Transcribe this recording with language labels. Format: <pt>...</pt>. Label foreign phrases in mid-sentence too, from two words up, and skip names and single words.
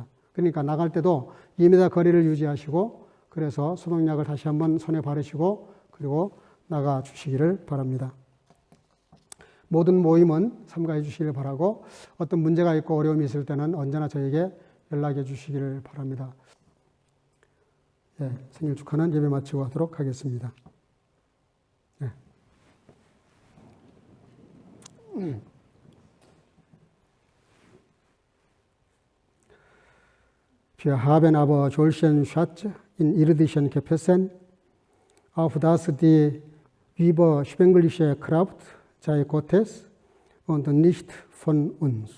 <ko>그러니까 나갈 때도 2m 거리를 유지하시고 그래서 소독약을 다시 한번 손에 바르시고 그리고 나가 주시기를 바랍니다. 모든 모임은 참가해 주시기를 바라고 어떤 문제가 있고 어려움이 있을 때는 언제나 저에게 연락해 주시기를 바랍니다. 생일 축하는 예배 마치고 하도록 하겠습니다.</ko> <de>Wir haben aber solchen Schatz in irdischen Gefäßen, auf dass die überschwängliche Kraft sei Gottes und nicht von uns.</de>